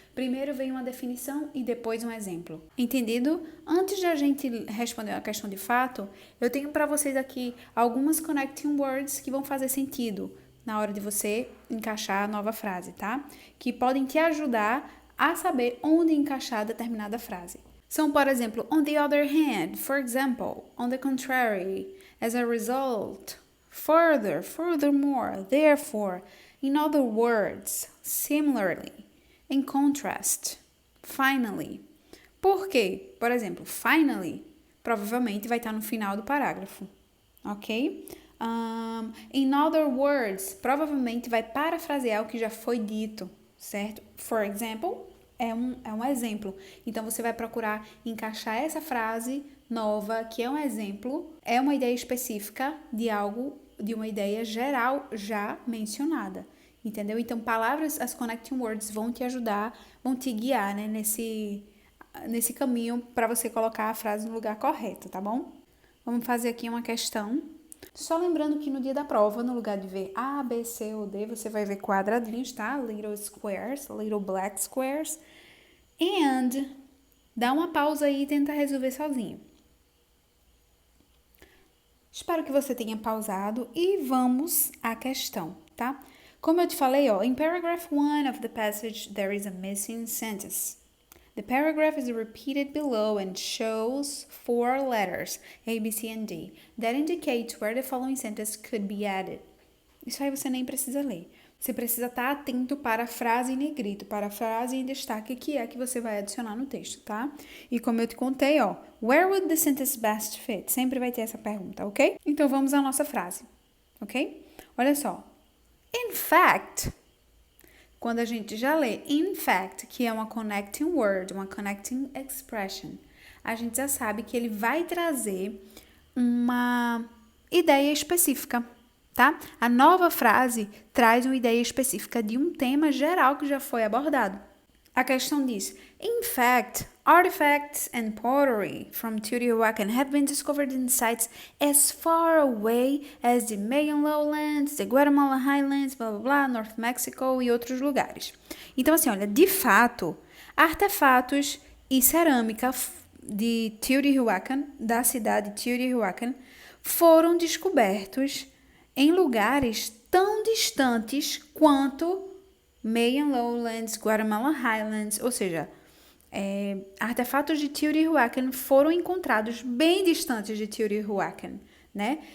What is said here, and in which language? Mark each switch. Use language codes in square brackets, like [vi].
[pt] Primeiro vem uma definição e depois um exemplo. Entendido? Antes de a gente responder a questão de fato, eu tenho para vocês aqui algumas connecting words que vão fazer sentido na hora de você encaixar a nova frase, tá? Que podem te ajudar a saber onde encaixar determinada frase. São, por exemplo, [en] on the other hand, for example, on the contrary, as a result, further, furthermore, therefore, in other words, similarly, in contrast, finally. [pt] Por quê? Por exemplo, finally, provavelmente vai estar no final do parágrafo, ok? In other words, provavelmente vai parafrasear o que já foi dito, certo? For example, é um exemplo. Então, você vai procurar encaixar essa frase nova, que é um exemplo, é uma ideia específica de algo, de uma ideia geral já mencionada, entendeu? Então, as connecting words vão te ajudar, vão te guiar, né, nesse caminho para você colocar a frase no lugar correto, tá bom? Vamos fazer aqui uma questão. Só lembrando que no dia da prova, no lugar de ver A, B, C ou D, você vai ver quadradinhos, tá? [en] Little squares, little black squares. And [pt] dá uma pausa aí e tenta resolver sozinho. Espero que você tenha pausado e vamos à questão, tá? Como eu te falei, ó, [en] in paragraph 1 of the passage, there is a missing sentence. The paragraph is repeated below and shows 4 letters, A, B, C, and D, that indicates where the following sentence could be added. [pt] Isso aí você nem precisa ler. Você precisa estar atento para a frase em negrito, para a frase em destaque, que é a que você vai adicionar no texto, tá? E como eu te contei, ó, [en] where would the sentence best fit? [pt] Sempre vai ter essa pergunta, ok? Então vamos à nossa frase, ok? Olha só. In fact, quando a gente já lê in fact, que é uma connecting word, uma connecting expression, a gente já sabe que ele vai trazer uma ideia específica, tá? A nova frase traz uma ideia específica de um tema geral que já foi abordado. A questão diz: [en] In fact, artifacts and pottery from Teotihuacan have been discovered in sites as far away as the Mayan Lowlands, the Guatemala Highlands, blá blá blá, North Mexico [pt] e outros lugares. Então, assim, olha, de fato, artefatos e cerâmica de Teotihuacan, da cidade de Teotihuacan, foram descobertos em lugares tão distantes quanto Mayan Lowlands, Guatemala Highlands, ou seja, artefatos de Teotihuacan foram encontrados bem distantes de Teotihuacan, né?